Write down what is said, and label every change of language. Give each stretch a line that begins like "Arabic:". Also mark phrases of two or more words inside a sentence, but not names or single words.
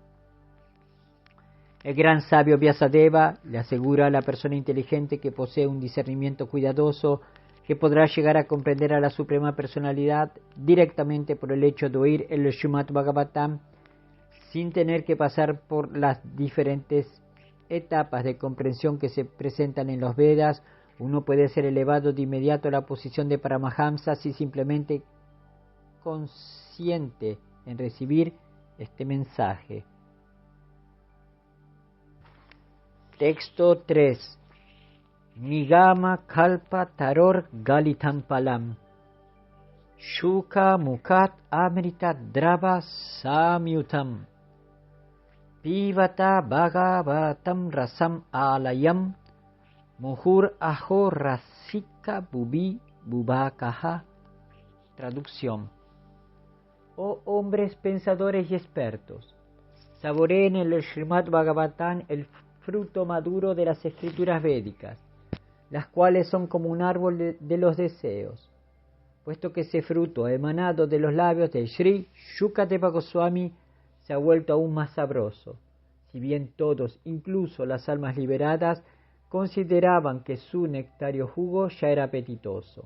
Spanish: El gran sabio Vyasadeva le asegura a la persona inteligente que posee un discernimiento cuidadoso que podrá llegar a comprender a la Suprema Personalidad directamente por el hecho de oír el Srimad Bhagavatam sin tener que pasar por las diferentes etapas de comprensión que se presentan en los Vedas. Uno puede ser elevado de inmediato a la posición de Paramahamsa si simplemente consciente en recibir este mensaje. Texto 3.
Sanskrit: निगम कल्प तरोर् गलितं फलं शुक मुखाद् अमृत द्रव संयुतम् पिबत भागवतं रसम् आलयं मुहुर् अहो रसिका भुवि भावुकाः.
Spanish: Traducción. Oh hombres pensadores y expertos, saboreen en el Srimad Bhagavatam el fruto maduro de las escrituras védicas, las cuales son como un árbol de los deseos, puesto que ese fruto emanado de los labios de Sri Shukadeva Goswami se ha vuelto aún más sabroso, si bien todos, incluso las almas liberadas, consideraban que su nectario jugo ya era apetitoso.